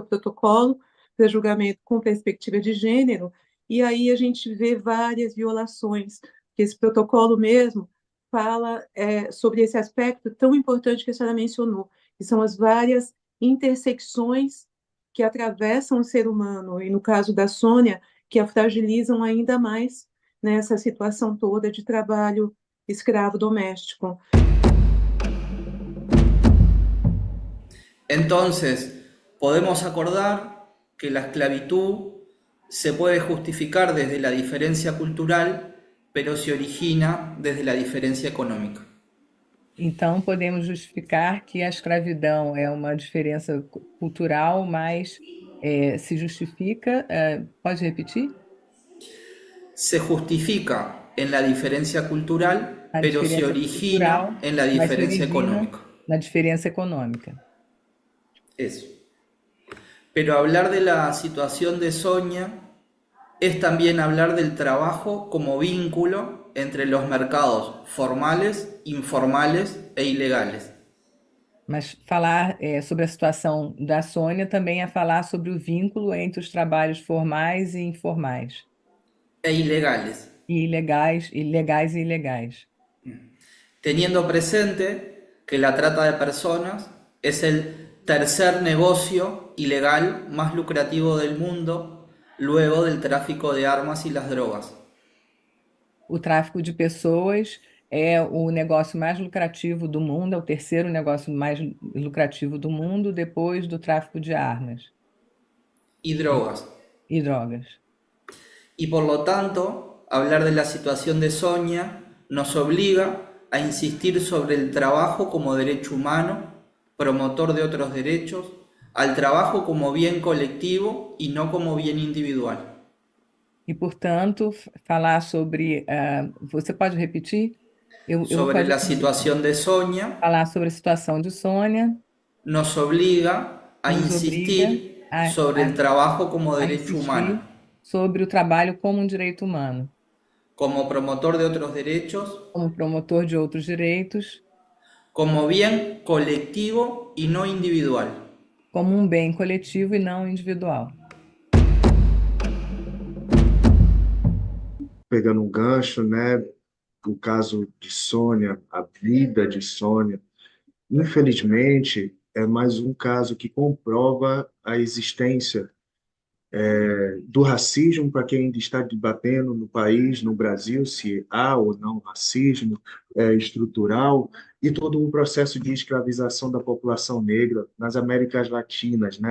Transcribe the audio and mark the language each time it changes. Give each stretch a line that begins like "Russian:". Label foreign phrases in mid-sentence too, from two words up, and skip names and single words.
Portuguese: o protocolo para julgamento com perspectiva de gênero, e aí a gente vê várias violações, que esse protocolo mesmo fala sobre esse aspecto tão importante que a senhora mencionou, que são as várias intersecções que atravessam o ser humano, e no caso da Sônia, que a fragilizam ainda mais nessa situação toda de trabalho escravo doméstico.
Spanish: Entonces, podemos acordar que la esclavitud se puede justificar desde la diferencia cultural, pero se origina desde la diferencia económica.
Portuguese: Então, podemos justificar que a escravidão é uma diferença cultural, mas se justifica. Pode repetir?
Spanish: Se justifica en la diferencia cultural,
Portuguese: A
Spanish: pero se
Portuguese: diferença
Spanish: origina
Portuguese: cultural,
Spanish: en la
Portuguese: mas se
Spanish: diferencia
Portuguese: origina
Spanish: económica.
Portuguese: na diferença econômica.
Spanish: Eso. Pero hablar de la situación de Sonia es también hablar del trabajo como vínculo entre los mercados formales, informales e ilegales.
Portuguese: Mas falar sobre a situação da Sônia também é falar sobre o vínculo entre os trabalhos formais e informais,
Spanish: E ilegales,
Portuguese: e ilegais e ilegais.
Spanish: teniendo presente que la trata de personas es el tercer negocio ilegal más lucrativo del mundo, luego del tráfico de armas y las drogas.
Portuguese: O tráfico de pessoas é o negócio mais lucrativo do mundo, é o terceiro negócio mais lucrativo do mundo, depois do tráfico de armas
Spanish: Y drogas.
Portuguese: e drogas.
Spanish: Y por lo tanto, hablar de la situación de Sonia nos obliga a insistir sobre el trabajo como derecho humano, promotor de otros derechos, al trabajo como bien colectivo y no como bien individual.
Portuguese: E, portanto, falar sobre... você pode repetir? Eu vou
Spanish: Sobre
Portuguese: fazer
Spanish: la situación de Sonia
Portuguese: falar sobre a situação de Sônia,
Spanish: nos obliga a
Portuguese: nos
Spanish: insistir
Portuguese: obriga a,
Spanish: sobre el trabajo como
Portuguese: a
Spanish: derecho
Portuguese: insistir
Spanish: humano,
Portuguese: sobre o trabalho como um direito humano,
Spanish: como promotor de otros derechos,
Portuguese: como promotor de outros direitos,
Spanish: como bien colectivo y no individual.
Portuguese: como um bem coletivo e não individual. Pegando um gancho, né? O caso de Sônia, a vida de Sônia, infelizmente, é mais um caso que comprova a existência do racismo, para quem ainda está debatendo no país, no Brasil, se há ou não racismo estrutural, e todo um processo de escravização da população negra nas Américas Latinas, né?